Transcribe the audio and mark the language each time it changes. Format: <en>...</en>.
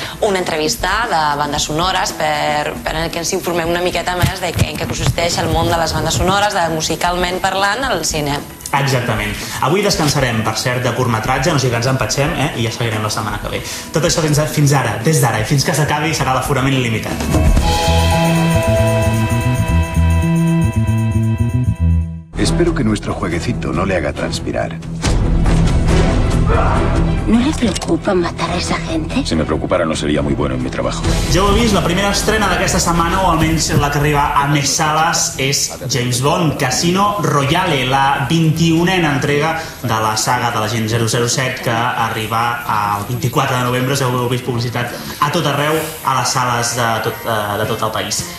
<ca>Una entrevista de bandes sonores per que ens informem una miqueta més de en què consisteix el món de les bandes sonores, de musicalment parlant, al cine. Exactament. Avui descansarem, per cert, de curtmetratge, no sigui que ens empatxem, i ja seguirem la setmana que ve. Tot això fins ara, des d'ara, i fins que s'acabi serà l'aforament il·limitat.</ca> <es>Espero que nuestro jueguecito no le haga transpirar. ¿No le preocupa matar a esa gente? Si me preocupara no sería muy bueno en mi trabajo.</es> <ca>Ja ho heu vist, la primera estrena d'aquesta setmana, o almenys la que arriba a més sales, és James Bond, Casino Royale, la 21a entrega de la saga de l'Agent 007 que arriba el 24 de novembre, si heu vist publicitat a tot arreu, a les sales de tot el país.</ca>